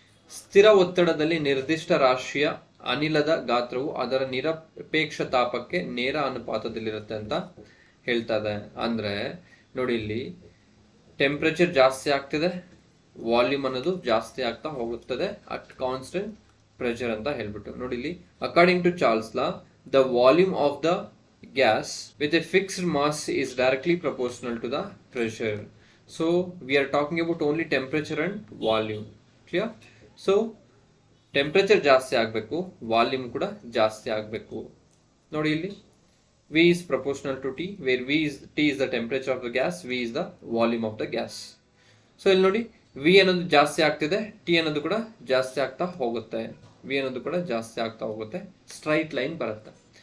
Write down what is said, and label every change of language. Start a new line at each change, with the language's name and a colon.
Kannada: ಸ್ಥಿರ ಒತ್ತಡದಲ್ಲಿ ನಿರ್ದಿಷ್ಟ ರಾಶಿಯ ಅನಿಲದ ಗಾತ್ರವು ಅದರ ನಿರಪೇಕ್ಷ ತಾಪಕ್ಕೆ ನೇರ ಅನುಪಾತದಲ್ಲಿರುತ್ತೆ ಅಂತ ಹೇಳ್ತಾ ಇದೆ. ಅಂದ್ರೆ ನೋಡಿ, ಇಲ್ಲಿ ಟೆಂಪರೇಚರ್ ಜಾಸ್ತಿ ಆಗ್ತಿದೆ, ವಾಲ್ಯೂಮ್ ಅನ್ನೋದು ಜಾಸ್ತಿ ಆಗ್ತಾ ಹೋಗುತ್ತದೆ
English: at constant pressure
Kannada: ಅಂತ ಹೇಳ್ಬಿಟ್ಟು. ನೋಡಿ ಇಲ್ಲಿ,
English: According to Charles law, the volume of the gas with a fixed mass is directly proportional to the pressure. So we are talking about only temperature and volume. Clear?
Kannada: So temperature ಜಾಸ್ತಿ ಆಗಬೇಕು, volume ಕೂಡ ಜಾಸ್ತಿ ಆಗಬೇಕು. ನೋಡಿ ಇಲ್ಲಿ,
English: V is proportional to T, where T is the temperature of the gas, V is the volume of the gas.
Kannada: So ಇಲ್ಲಿ ನೋಡಿ, V ಅನ್ನೋದು ಜಾಸ್ತಿ ಆಗ್ತಿದೆ, T ಅನ್ನೋದು ಕೂಡ ಜಾಸ್ತಿ ಆಗ್ತಾ ಹೋಗುತ್ತೆ, V ಅನ್ನೋದು ಕೂಡ ಜಾಸ್ತಿ ಆಗ್ತಾ ಹೋಗುತ್ತೆ, ಸ್ಟ್ರೈಟ್ ಲೈನ್ ಬರುತ್ತೆ.